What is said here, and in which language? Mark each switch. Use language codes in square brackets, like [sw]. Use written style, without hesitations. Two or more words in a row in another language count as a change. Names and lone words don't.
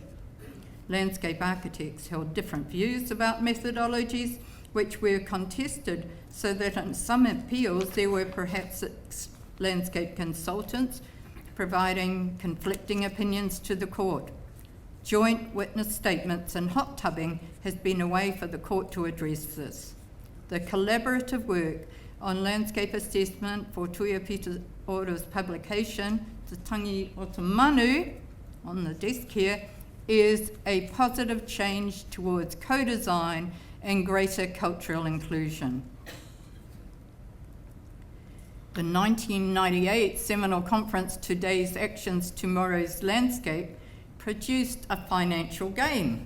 [en] Landscape architects held different views about methodologies which were contested, so that in some appeals there were perhaps landscape consultants providing conflicting opinions to the court. Joint witness statements and hot tubbing has been a way for the court to address this. The collaborative work on landscape assessment for Tuia Pito Ora's publication, Te Tangi o Te Manu, on the desk here, is a positive change towards co-design and greater cultural inclusion. The 1998 seminal conference, Today's Actions, Tomorrow's Landscape, produced a financial gain.